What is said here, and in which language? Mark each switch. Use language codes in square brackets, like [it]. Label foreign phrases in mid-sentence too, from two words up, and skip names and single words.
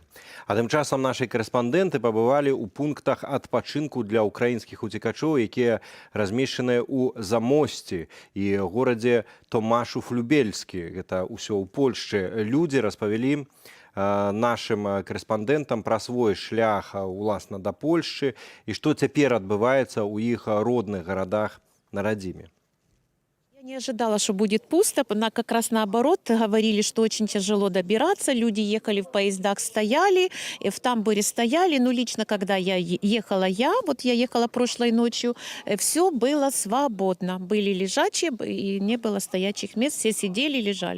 [be] А тым часам нашы карэспандэнты пабывалі ў пунктах адпачынку для ўкраінскіх уцекачоў, якія размешчаныя ў Замосці і горадзе Томашуф-Любельскі. Гэта ўсё ў Польшчы. Людзі распавялі нашим карэспандэнтам пра свой шлях уласна да Польшчы і што цяпер адбываецца ў іх родных гарадах на радзіме. [ru] Я не ожидала, что будет пусто, как раз наоборот, говорили, что очень тяжело добираться, люди ехали в поездах, стояли, в тамбуре стояли, ну лично, когда я ехала прошлой ночью, все было свободно, были лежачие, и не было стоячих мест, все сидели, лежали.